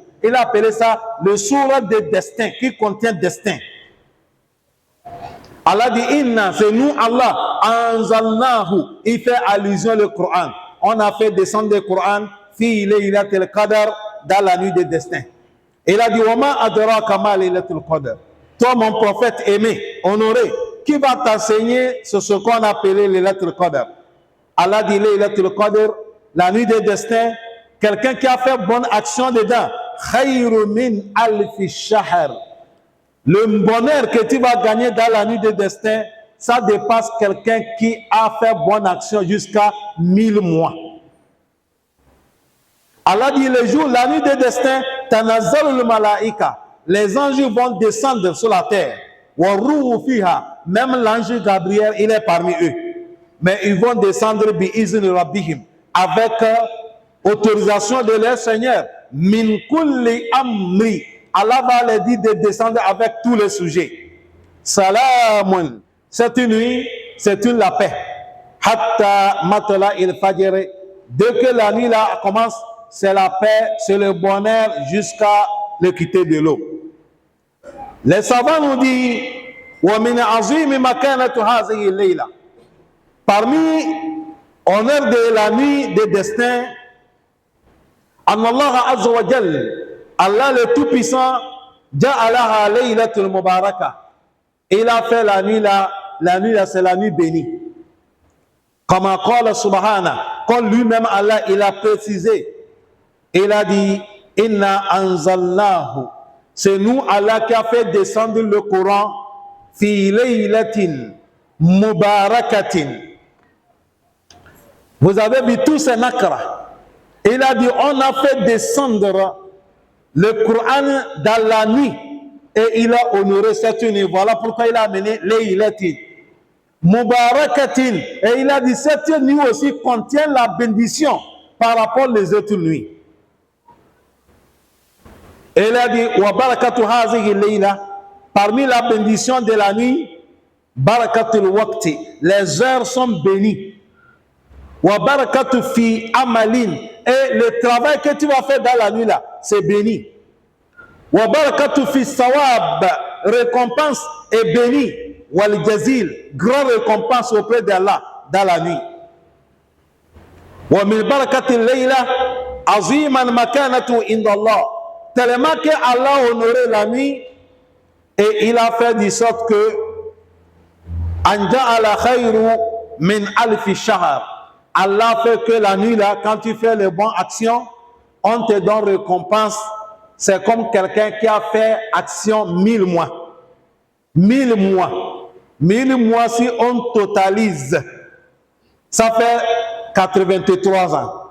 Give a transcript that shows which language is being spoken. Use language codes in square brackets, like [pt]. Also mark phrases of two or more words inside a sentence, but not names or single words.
[fr] Il a appelé ça le surat de destin, qui contient destin. Allah dit, Inna, c'est nous Allah, anzalnahu, il fait allusion au Coran. On a fait descendre le Coran, [ar] في ليلة القدر, [fr] dans la nuit de destin. Il a dit, [ar] وما أدراك ما ليلة القدر. [fr] Toi, mon prophète aimé, honoré, qui va t'enseigner sur ce qu'on appelait [ar] ليلة القدر? [fr] Allah dit, [ar] ليلة القدر, [fr] la nuit de destin, quelqu'un qui a fait bonne action dedans, [ar] خير من ألف شهر. [fr] Le bonheur que tu vas gagner dans la nuit de destin, ça dépasse quelqu'un qui a fait bonne action jusqu'à 1000 mois. Allah dit le jour, la nuit de destin, [ar] تنزل الملائكة, [fr] les anges vont descendre sur la terre. [ar] والروح فيها, [fr] même l'ange Gabriel, il est parmi eux. Mais ils vont descendre [ar] بإذن ربهم, [fr] avec autorisation de leur Seigneur. [ar] من كل أمر. [fr] Allah va leur dire de descendre avec tous les sujets. Salamun. Cette nuit, c'est la paix. [ar] حتى مطلع الفجر. [fr] Dès que la nuit là commence, c'est la paix, c'est le bonheur jusqu'à le quitter de l'eau. Les savants nous disent, [ar] ومن عظيم مكانة هذه ليلة. [fr] Parmi honneur de la nuit des destins, [ar] الله عز وجل, [fr] Allah le Tout-Puissant, [ar] جعلها ليلة مباركة. [fr] Il a fait la nuit là, c'est la nuit bénie. Comme [ar] قال سبحانه, [fr] comme lui-même Allah, il a précisé, il a dit, [ar] إنا أنزلناه, [fr] c'est nous Allah qui a fait descendre le Coran, [ar] في ليلة مباركة. [fr] Vous avez vu tous ces nakra. Il a dit, on a fait descendre le Coran dans la nuit et il a honoré cette nuit. Voilà pourquoi il a amené [ar] ليلة مباركة. [fr] Et il a dit, cette nuit aussi contient la bénédiction par rapport aux autres nuits. Et il a dit, [ar] وبركة هذه ليلة, [fr] parmi la bénédiction de la nuit, [ar] بركة الوقت, [fr] les heures sont bénies. [ar] وبركة في عمل, [fr] et le travail que tu vas faire dans la nuit là, c'est béni. [ar] وبركة في ثواب, [fr] récompense est béni. [ar] والجزيل, [fr] grande récompense auprès d'Allah dans la nuit. [ar] ومن بركة ليلة عظيم مكانة عند الله, [fr] tellement que Allah a honoré la nuit et il a fait de sorte que [ar] أن جعل خير من ألف شهر. [fr] Allah fait que la nuit là, quand tu fais les bonnes actions, on te donne récompense. C'est comme quelqu'un qui a fait action 1000 mois. 1000 mois. 1000 mois, si on totalise, ça fait 83 ans.